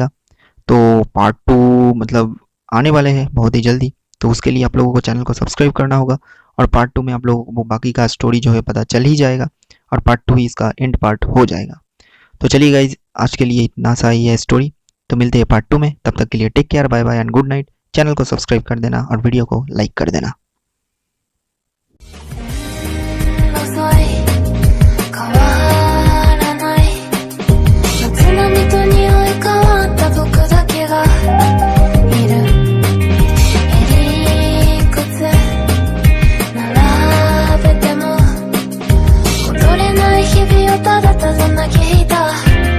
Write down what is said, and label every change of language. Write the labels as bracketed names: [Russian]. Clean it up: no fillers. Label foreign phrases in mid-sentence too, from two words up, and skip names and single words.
[Hindi] तो पार्ट 2 मतलब आने वाले हैं बहुत ही जल्दी, तो उसके लिए आप लोगों को चैनल को सब्सक्राइब करना होगा। और पार्ट 2 में आप लोगों को बाकी का स्टोरी जो है पता चल ही जाएगा, और पार्ट 2 ही इसका [English] end part [Hindi] हो जाएगा। तो चलिए गाइज आज के लिए इतना सा ही है स्टोरी, तो मिलते हैं पार्ट 2 में। तब तक के लिए [English] take care, bye bye and good night. [Hindi] चैनल को सब्सक्राइब कर देना और वीडियो को लाइक कर देना। [Japanese] 遅い変わらない街並みと匂い変わった僕だけがいるいくつ並べても戻れない日々をただただ嘆いた